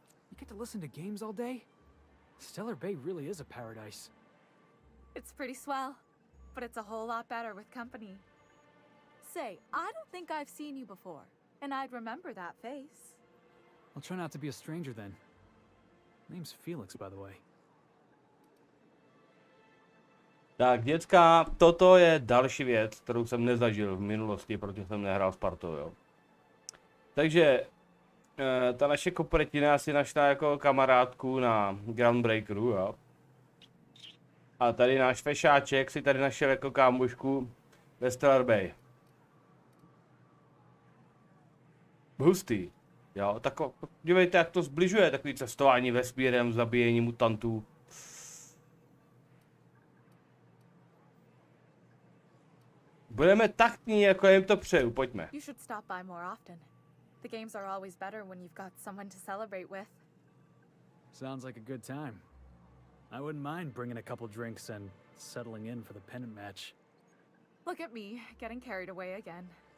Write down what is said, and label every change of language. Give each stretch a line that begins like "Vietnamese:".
English: You get to listen to games all day? Stellar Bay really is a paradise. It's pretty swell, but it's a whole lot better with company. Say, I don't think I've seen you before, and I'd remember that face. I'll try not to be a stranger then. Name's Felix, by the way.
Czech: Tak, děcka, toto je další věc, kterou jsem nezažil v minulosti, protože jsem nehrál s partou, jo. Takže, ta naše kopretina si našla jako kamarádku na Groundbreakeru, jo. A tady náš fešáček si tady našel jako kámošku ve Stellar Bay. Hustý. Jo, tak dívejte, jak to zbližuje, takový cestování vesmírem, zabíjení mutantů. Budeme taktní, jako jim to přeju, pojďme.
English: You should stop by more often. The games are always better when you've got someone to celebrate with. Sounds like a good time. I wouldn't mind bringing a couple drinks and settling in for the pennant match. Look at me, getting carried away again.